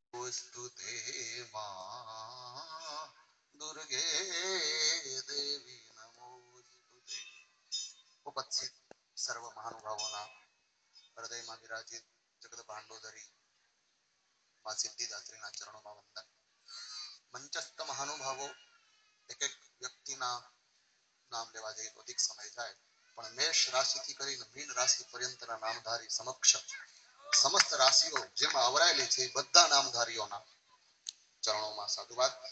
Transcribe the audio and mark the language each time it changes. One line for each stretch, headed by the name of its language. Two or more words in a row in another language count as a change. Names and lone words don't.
Sanskrit: स्तुते मां दुर्गे देवी नमोस्तुते।
Gujarati: ઉપસ્થિત સર્વ મહાનુભાવોના હૃદયમાં વિરાજિત જગત ભાંડોદરી માં સિદ્ધિદાત્રીના ચરણોમાં વંદન. મંચસ્થ મહાનુભાવો એક એક વ્યક્તિના નામ લેવા જઈએ તો અધિક સમય જાય, પણ મેષ રાશિથી કરીને મીન રાશિ પર્યંતના નામધારી સમક્ષ સમસ્ત રાશિઓ જેમાં આવરાયેલી છે એ બધા નામધારીઓના ચરણોમાં સાધુવાદ.